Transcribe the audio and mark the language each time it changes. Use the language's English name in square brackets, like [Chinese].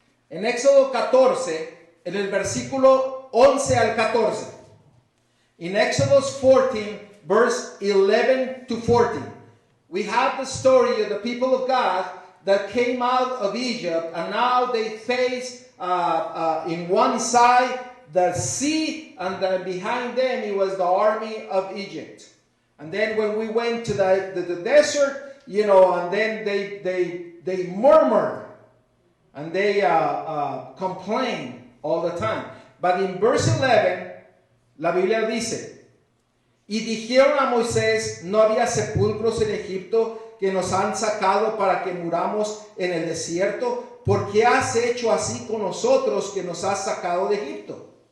[Spanish] En Éxodo 14, en el versículo 11 al 14. [English] In Exodus 14, verse 11 to 14. We have the story of the people of God that came out of Egypt, and now they face in one side the sea, and then behind them it was the army of Egypt. And then when we went to the desert, you know, and then they murmur and they complain all the time. But in verse 11, [Spanish] la Biblia dice, y dijeron a Moisés, no había sepulcros en Egipto que nos han sacado para que muramos en el desierto. ¿Por qué has hecho así con nosotros que nos has sacado de Egipto?